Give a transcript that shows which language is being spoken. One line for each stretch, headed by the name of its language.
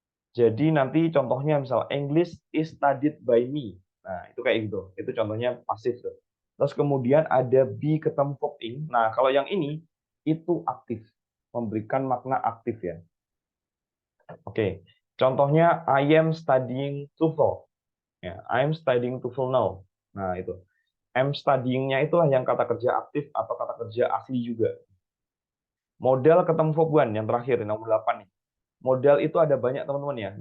Indonesian: Jadi nanti contohnya misal
English: English is studied by me.
Indonesian: Nah, itu kayak gitu. Itu contohnya pasif tuh. Terus kemudian ada be ketemu verb ing. Nah, kalau yang ini itu aktif. Memberikan makna aktif ya. Oke. Contohnya
English: I am studying TOEFL. Ya, I am studying TOEFL now.
Indonesian: Nah, itu. Am studying-nya itulah yang kata kerja aktif atau kata kerja asli juga. Model ketemu verb one yang terakhir, nomor 8 nih. Model itu ada banyak teman-teman ya.